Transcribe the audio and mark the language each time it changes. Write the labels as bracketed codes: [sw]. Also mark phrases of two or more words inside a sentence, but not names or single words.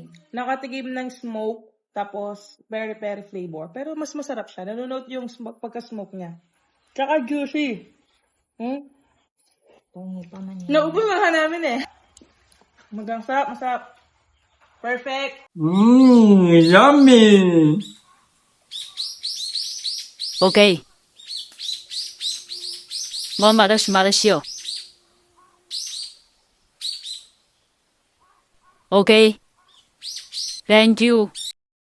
[tl] Nakatigim ng smoke, tapos [en] peri-peri flavor. [tl] Pero mas masarap siya. Nanonote yung smoke, pagka-smoke niya. Tsaka juicy. Tungo pa man yan. Naubos na nga namin eh. Magang sarap, masarap. Perfect. Yummy! [zh] OK。我买的是马来西亚。OK。 [en] Thank you。